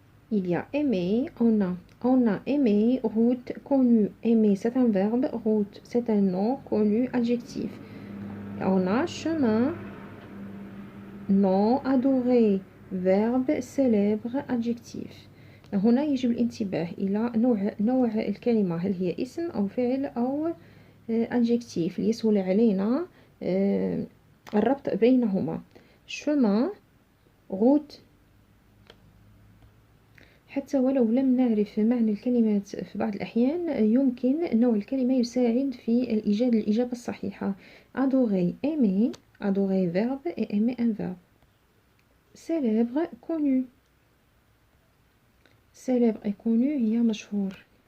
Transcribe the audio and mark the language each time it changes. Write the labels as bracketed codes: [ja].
[fr] Il y a aimer, on a aimé, route, connu. Aimer, c'est un verbe, route, c'est un nom, connu, adjectif. On a chemin, nom, adoré, verbe, célèbre, adjectif. [ar] هنا يجب الانتباه إلى نوع الكلمة، هل هي اسم أو فعل أو adjectif ليسهل علينا الربط بينهما. [fr] chemin, route. [ar] حتى ولو لم نعرف معنى الكلمات في بعض الأحيان يمكن نوع الكلمة يساعد في إيجاد الإجابة الصحيحة. [fr] adorer, aimer, adorer verbe et aimer un verbe. célèbre, connu. célèbre et connu [ar] هي مشهور.